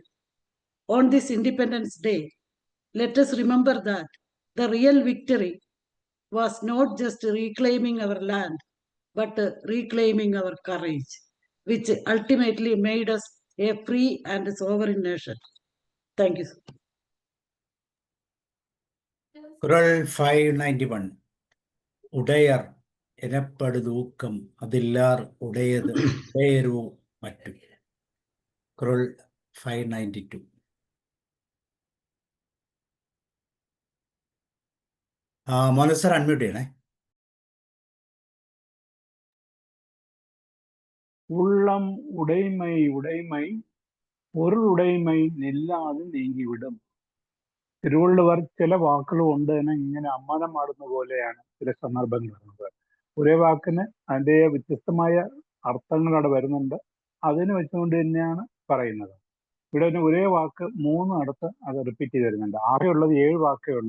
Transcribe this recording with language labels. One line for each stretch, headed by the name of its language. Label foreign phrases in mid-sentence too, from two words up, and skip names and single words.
English: On this Independence Day, let us remember that the real victory was not just reclaiming our land, but reclaiming our courage, which ultimately made us a free and sovereign nation. Thank you.
Tamil: குறள் 591. உடையர் எனப்படுதூக்கம் அதில்லார் உடையது உடையரோ മറ്റു.
Malayalam: കുறൾ 592. മോനു സർ അൺമ്യൂട്ട് ചെയ്യണേ.
Tamil: உள்ளம் உடைமை உடைமை பொருளுடைமை நில்லாது நீங்கிவிடும்.
Malayalam: തിരുവള്ളുവർ ചില വാക്കുകൾ കൊണ്ട് തന്നെ ഇങ്ങനെ അമ്മാനം മാടുന്ന പോലെയാണ് ചില സന്ദർഭങ്ങൾ വരുന്നത്. ഒരേ വാക്കിന് അതിൻ്റെ വ്യത്യസ്തമായ അർത്ഥങ്ങൾ അവിടെ വരുന്നുണ്ട്. അതിന് വെച്ചുകൊണ്ട് തന്നെയാണ് പറയുന്നത്. ഇവിടെ തന്നെ ഒരേ വാക്ക് 3 അടുത്ത് അത് റിപ്പീറ്റ് ചെയ്ത് വരുന്നുണ്ട്. ആകെ ഉള്ളത് 7 വാക്കേ ഉള്ളൂ.